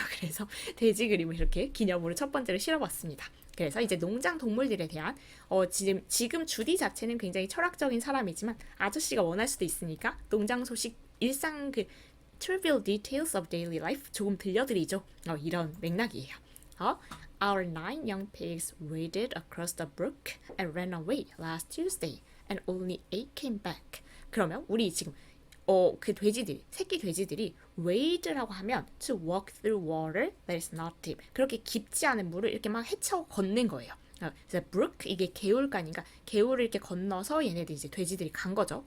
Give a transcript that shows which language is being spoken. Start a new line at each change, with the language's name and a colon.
Korean: 그래서 돼지 그림을 이렇게 기념으로 첫 번째로 실어봤습니다. 그래서 이제 농장 동물들에 대한 지금 주디 자체는 굉장히 철학적인 사람이지만 아저씨가 원할 수도 있으니까 농장 소식 일상 그
English: trivial details of daily life
Korean: 조금 들려드리죠. 이런 맥락이에요.
English: Our 9 young pigs waded across the brook and ran away last Tuesday, and only 8 came back.
Korean: 그러면 우리 지금 그 돼지들, 새끼 돼지들이 wade라고 하면
English: to walk through water that is not deep.
Korean: 그렇게 깊지 않은 물을 이렇게 막 헤쳐 걷는 거예요. 그래서 brook 이게 개울가니까 개울을 이렇게 건너서 얘네들 이제 돼지들이 간 거죠.